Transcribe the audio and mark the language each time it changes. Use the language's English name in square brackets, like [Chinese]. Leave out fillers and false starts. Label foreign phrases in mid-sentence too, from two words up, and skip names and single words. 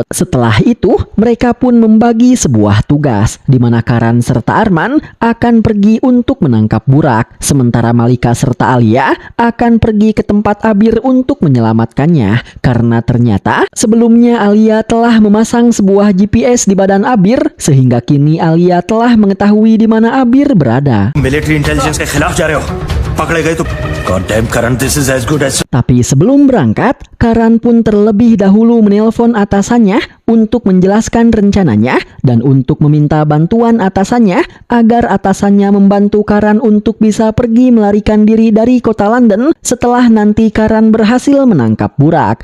[Indonesian] Setelah itu, mereka pun membagi sebuah tugas, di mana Karan serta Arman akan pergi untuk menangkap Burak, sementara Malika serta Alia akan pergi ke tempat Abir untuk menyelamatkannya, karena ternyata sebelumnya Alia telah memasang sebuah GPS di badan Abir sehingga kini Alia telah mengetahui di mana Abir berada. [English] Military intelligence [Hindi] के खिलाफ जा रहे हो. पकड़े गए तो [English] goddamn Karan, this is as good as. [Indonesian] Tapi sebelum berangkat, Karan pun terlebih dahulu menelpon atasannya untuk menjelaskan rencananya dan untuk meminta bantuan atasannya agar atasannya membantu Karan untuk bisa pergi melarikan diri dari kota London setelah nanti Karan berhasil menangkap Burak.